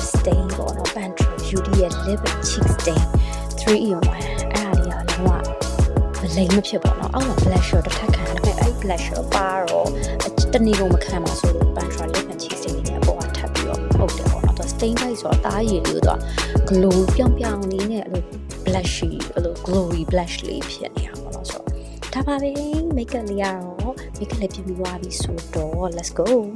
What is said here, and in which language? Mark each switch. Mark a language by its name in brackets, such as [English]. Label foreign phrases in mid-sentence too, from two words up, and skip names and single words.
[Burmese] stain ပေါ့နော် Pantry Beauty ရဲ့ [English] lip and cheek stain 3-in-1 [Burmese] အဲ့ဒါလေးကလုံးဝမလိမ့်မဖြစ် ပေါ့နော်အောက်မှာ blusher တစ်ထပ်ခံတယ်အဲ့ blusher ပါတော့တနည်းကုန်မခံပါဆိုလို့ Pantry [English] lip and cheek stain [Burmese] နဲ့အပေါ်ကထပ်ပြီးတော့ဟုတ်တယ်ပေါ့နော်သူ stain လိုက်ဆိုတော့တားရည်လေးကိုသူ glow ပြောင်လေးနဲ့အဲ့လို blushy အဲ့လို [English] glowy blush [Burmese] လေးဖြစ်နေတာပေါ့နော်ဆိုတော့ဒါပါပဲ makeup လေးကတော့ makeup လေးပြင်ပြီးသွားပြီဆိုတော့ [English] let's go